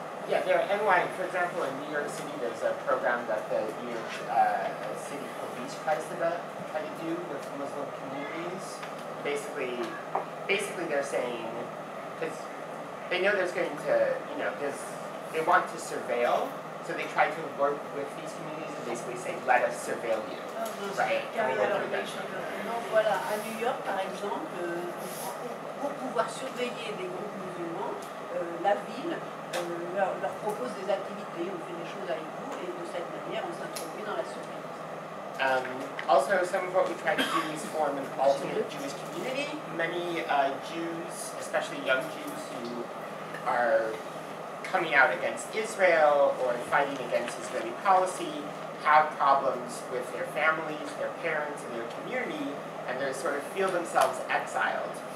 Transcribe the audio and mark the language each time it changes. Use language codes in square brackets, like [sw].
[en] Yeah, there are for example, in New York City, there's a program that the New York City Police try to do with Muslim communities. Basically they're saying, because they know there's going to, you know, they want to surveil, so they try to work with these communities and basically say, let us surveil you. Right? [fr] Donc voilà, à New York par exemple, pour pouvoir surveiller des groupes musulmans, la ville leur propose des activités, on fait des choses avec vous, et de cette manière on s'introduit dans la surveillance. [en] Also, some of what we try to do is form an alternate Jewish community. Many Jews, especially young Jews who are coming out against Israel or fighting against Israeli policy, have problems with their families, their parents, and their community, and they sort of feel themselves exiled.